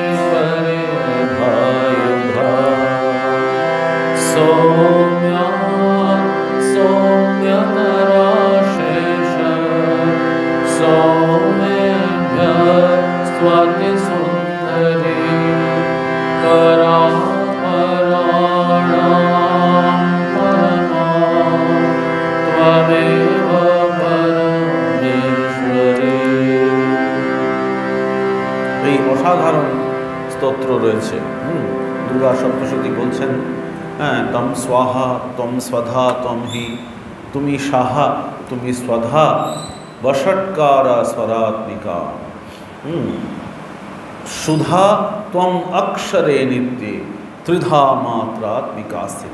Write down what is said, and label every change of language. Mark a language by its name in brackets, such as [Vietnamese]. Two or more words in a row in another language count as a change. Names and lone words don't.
[Sanskrit] परिधायुधा सौम्या सौम्यतराशेष सौम्येभ्यः स्वातिसुन्दरी परापराणां परमा त्वमेव परमेश्वरी। [Bangla] এই অসাধারণ স্তোত্র রয়েছে। দুর্গা সপ্তশতী বলছেন, হ্যাঁ, [Sanskrit] তম স্বাহা তম স্বধা তম হি, [Bangla] তুমি সাহা তুমি স্বধা [Sanskrit] বষটকারা স্বরাত্মিকা, সুধা ত্বম অক্ষরে নিত্যে ত্রিধা মাত্রাত্মিকা স্থিত।